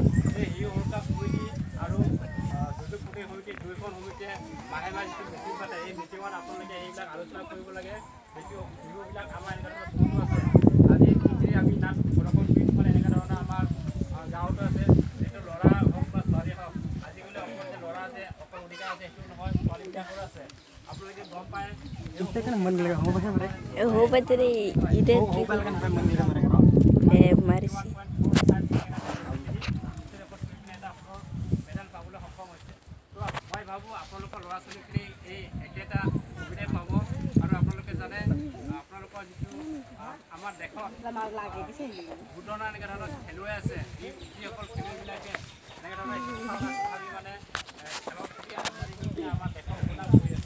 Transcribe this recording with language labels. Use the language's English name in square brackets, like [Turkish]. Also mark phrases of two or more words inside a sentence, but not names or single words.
[Assamese] সেই হিউ উৰুকা কমিটি আৰু দুৰ্যোগ প্ৰতিৰোধ সমিতি দুয়োখন সমিতিয়ে মাহে মাহে যিটো মিটিং পাতে এই মিটিঙত আপোনালোকে এইবিলাক আলোচনা কৰিব লাগে। বিহুবিলাক আমাৰ এনেকুৱা ধৰণৰ বহুতো আছে। আজি যিখিনি আমি নাট প্ৰদৰ্শন কৰি মানে এনেকুৱা ধৰণৰ আমাৰ গাঁৱতো আছে। যিটো ল'ৰা হওক বা ছোৱালী হওক আজিকালি অকল যে ল'ৰা আছে অকল অধিকাৰ আছে সেইটো নহয়, ছোৱালীবিলাকৰো আছে। আপোনালোকে গম পায় हो बतरे इधर मारिसी মেডেল পাবলৈ সক্ষম হৈছে। তো মই ভাবোঁ আপোনালোকৰ ল'ৰা ছোৱালীখিনি এই একেটা সুবিধাই পাব। আৰু আপোনালোকে জানে আপোনালোকৰ যিটো আমাৰ দেশত বহুত ধৰণৰ এনেকুৱা ধৰণৰ খেলুৱৈ আছে যিসকল খেলুৱৈবিলাকে এনেকুৱা ধৰণৰ ভাবি মানে খেলৰ প্ৰতি আমাৰ দেশৰ সুনাম কৰি আছে।